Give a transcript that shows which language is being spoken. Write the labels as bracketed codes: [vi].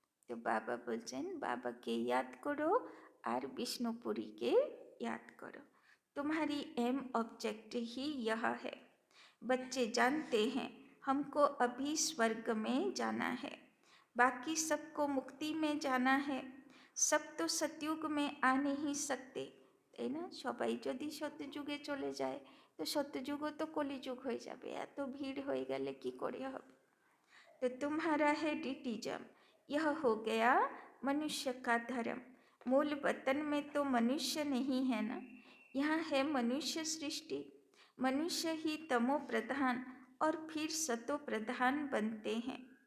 [hi] तो बाबा बोलছেন बाबाকে याद करो और विष्णुपुरी के याद करो। तुम्हारी एम ऑब्जेक्ट ही यह है। बच्चे जानते हैं हमको अभी स्वर्ग में जाना है, बाकी सबको मुक्ति में जाना है। सब तो सतयुग में आ नहीं सकते, [bn] তাই না? সবাই যদি সত্যযুগে চলে যায় তো সত্যযুগও তো কলিযুগ হয়ে যাবে, এত ভিড় হয়ে গেলে কি করে হবে। [hi] तो तुम्हारा है डिटिज्म, यह हो गया मनुष्य का धर्म। मूल वतन में तो मनुष्य नहीं है ना, यहाँ है मनुष्य सृष्टि। मनुष्य ही तमो प्रधान और फिर सतो प्रधान बनते हैं।